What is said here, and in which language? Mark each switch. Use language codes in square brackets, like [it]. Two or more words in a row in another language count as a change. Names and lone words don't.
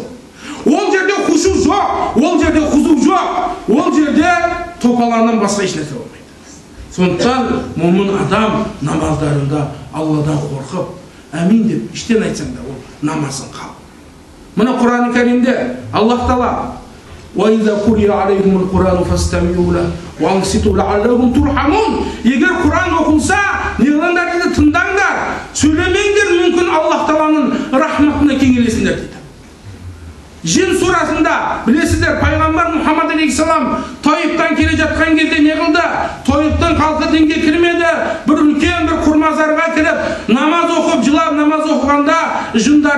[kk] Ол жерде хушу жоқ, ол жерде хузу жоқ, ол жерде топаланнан басқа ешнәрсе болмайды. Сондықтан момын адам намаздарында Алладан қорқып, әмин деп іштен айтсаң да ол намазын қал. Мына Құран-ы Кәрімде [ar] Аллах Таала وَإِذَا قُرِئَ عَلَيْهِمُ الْقُرْآنُ فَاسْتَمِعُوا لَهُ وَأَنصِتُوا لَعَلَّكُمْ تُرْحَمُونَ. [kk] Егер Құран оқылса, неғылыңдар дейді, тыңдаңдар, сөйлемеңдер, мүмкін Аллах Тааланың рахматына кенелесіңдер дейді. Жин сурасында білесіздер, пайғамбар Мұхаммад алейхиссалам Тойыптан келе жатқан кезде не қылды? Тойыптан халқы дінге кірмеді. Бір үлкен бір құрмазарға кіріп, намаз оқып, жылап намаз оқығанда жындарды жіберді.